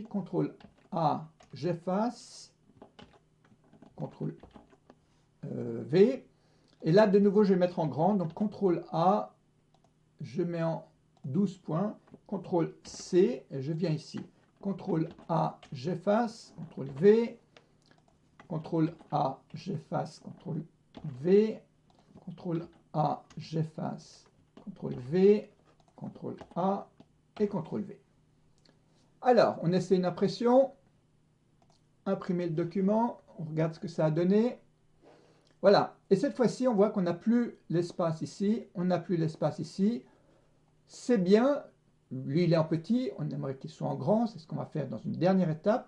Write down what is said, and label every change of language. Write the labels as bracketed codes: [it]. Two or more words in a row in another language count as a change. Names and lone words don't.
[fr] CTRL A. J'efface. CTRL V. Et là, de nouveau, je vais mettre en grand. Donc, CTRL A. Je mets en 12 points. CTRL C. Et je viens ici. CTRL A, j'efface, CTRL V, CTRL A, j'efface, CTRL V, CTRL A, j'efface, CTRL V, CTRL A et CTRL V. Alors, on essaie une impression, imprimer le document, on regarde ce que ça a donné. Voilà, et cette fois-ci, on voit qu'on n'a plus l'espace ici, on n'a plus l'espace ici. C'est bien. Lui, il est en petit, on aimerait qu'il soit en grand, c'est ce qu'on va faire dans une dernière étape.